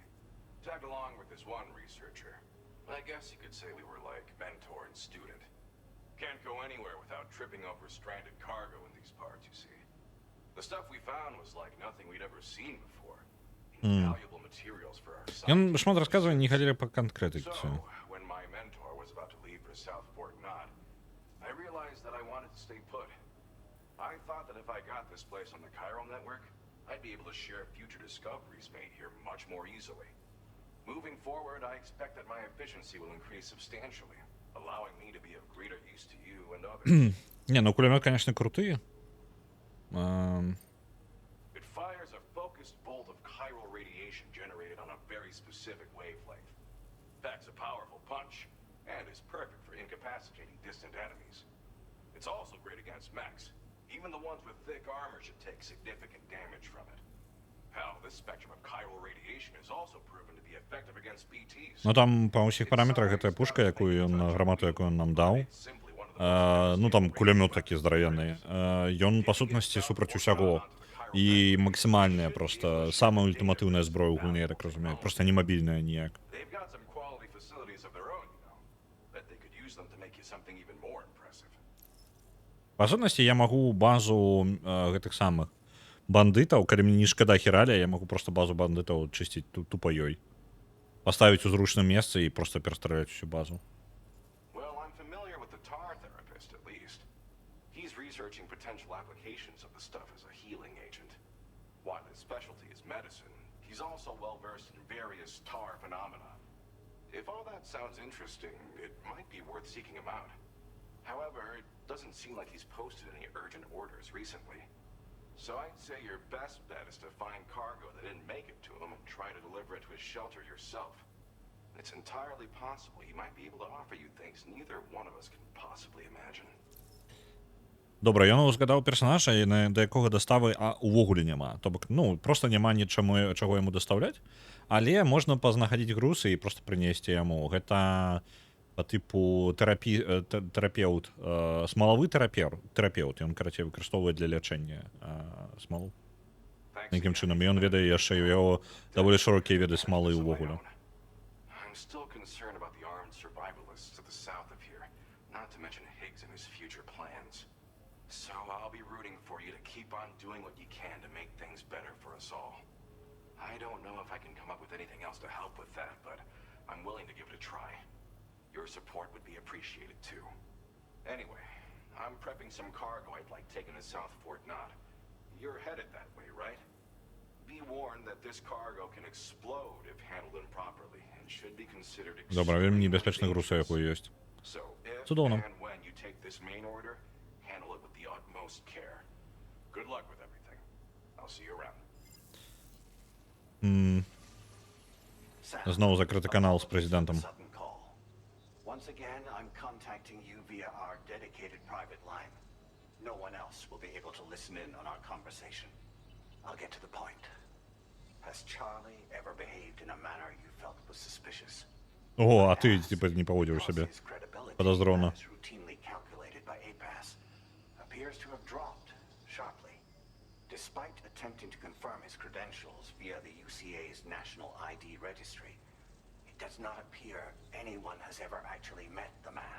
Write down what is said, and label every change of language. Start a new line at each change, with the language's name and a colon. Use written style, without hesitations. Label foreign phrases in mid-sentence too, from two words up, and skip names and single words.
English: Tagged along with this one researcher. I guess you could say we were like mentor and student. Can't go anywhere without tripping over stranded cargo in these parts, you see. The stuff we found was like nothing we'd ever seen before. Invaluable materials for our
Belarusian: Ён шмат расказвае, не хадзілі па канкрэтыцы.
English: So, when my mentor was about to leave for South Fort Knot, I realized that I wanted to stay put. I thought that if I got this place on the chiral network, I'd be able to share future discoveries made here much more easily. Moving forward, I expect that my efficiency will increase substantially, allowing me to be of greater use to you and others.
Russian: Не, ну кулемет, конечно, крутые.
English: It fires a focused bolt of chiral radiation generated on a very specific wavelength. Packs a powerful punch, and is perfect for incapacitating distant enemies. It's also great against mechs. Even the ones with thick armor should take significant damage from it. Hell, this spectrum of chiral radiation is also proven to be effective against BTs.
Belarusian: Ну там па ўсіх параметрах гэтая пушка, якую ён, грамату, якую ён нам даў, ну там кулямёт такі здаравенны, ён па сутнасці супраць усяго і максімальная проста самая ультыматыўная зброя ў гульні, я так разумею, проста не мабільная ніяк.
English: They've got some quality facilities of their own, you know. Bet they could use them to make you something even more impressive.
Belarusian: Па сутнасці я магу базу гэтых самых бандытаў, калі мне не шкада хералія, я магу проста базу бандытаў чысціць тупа ёй. Паставіць у зручным месцы і проста перастраляць усю базу.
English: Well, I'm familiar with the tar therapist, at least. He's researching potential applications of the stuff as a healing agent. While his specialty is medicine, he's also well-versed in various tar phenomena. If all that sounds interesting, it might be worth seeking him out. However, it doesn't seem like he's posted any urgent orders recently. So I'd say your best bet is to find cargo that didn't make it to him and try to deliver it to his shelter yourself. It's entirely possible he might be able to offer you things neither one of us can possibly imagine.
Belarusian: Добра, ён узгадаў персанажа, да якога даставы увогуле няма. То бок, ну, проста няма нічаму, чаго яму дастаўляць, але можна пазнаходзіць грусы і проста прынесці яму. Гэта
Russian: по типу
Belarusian: тэрапеўт, смалавы тэрапеўт, ён, карацей, выкарыстоўвае для лячэння смалу. Якім чынам, і ён ведае яшчэ, у яго даволі шырокія веды смалы ўвогуле.
English: I'm still concerned about the armed survivalists to the south of here, not to mention Higgs and his future plans. So I'll be rooting for you to keep on doing what you can to make things better for us all. I don't know if I can come up with anything else to help with that, but I'm willing to give it a try. Your support would be appreciated too. Anyway, I'm prepping some cargo I'd like taken to South Fort Knott. You're headed that way, right? Be warned that this cargo can explode if handled improperly and should be considered
Belarusian: Добра, вельмі небяспечны груз, якой ёсць.
English: So if
Belarusian: Цудоўна.
English: and when you take this main order, handle it with the utmost care. Good luck with everything. I'll see you around.
Belarusian: Зноў закрыты канал з прэзідэнтам.
English: Sudden call. Once again, I'm contacting you via our dedicated private line. No one else will be able to listen in on our conversation. I'll get to the point. Has Charlie ever behaved in a manner you felt was suspicious?
Russian: О, а ты, типа, не поводил себя
English: His credibility,
Russian: подозрительно.
English: as routinely calculated by APAS, appears to have dropped sharply. Despite attempting to confirm his credentials via the UCA's National ID Registry, it does not appear anyone has ever actually met the man.